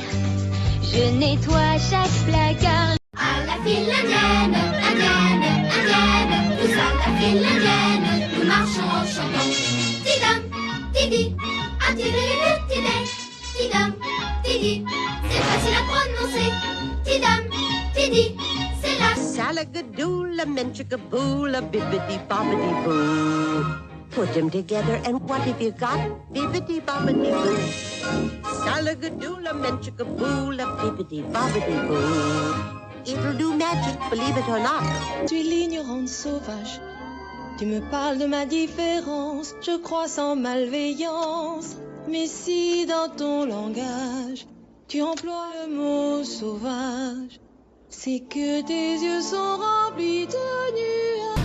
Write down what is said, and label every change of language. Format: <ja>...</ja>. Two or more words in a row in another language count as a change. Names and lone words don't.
<fr>Je nettoie chaque placard. À la file indienne, indienne, indienne, tous à la file indienne, nous marchons en chantant. Tidam, tidi, attirez tidé, tidam, tidi, c'est facile à prononcer. Tidam, tidi, c'est la Salagadoola, menchikaboola, bibbidi bobbidi boo.</fr> <en>Put them together and what have you got? Bibbidi bobbidi boo. Salagadoola, menchikaboola, bibbidi bobbidi boo. It'll do magic, believe it or not.</en> <fr>Tu es l'ignorante sauvage. Tu me parles de ma différence. Je crois sans malveillance. Mais si dans ton langage tu emploies le mot sauvage, c'est que tes yeux sont remplis de nuages.</fr>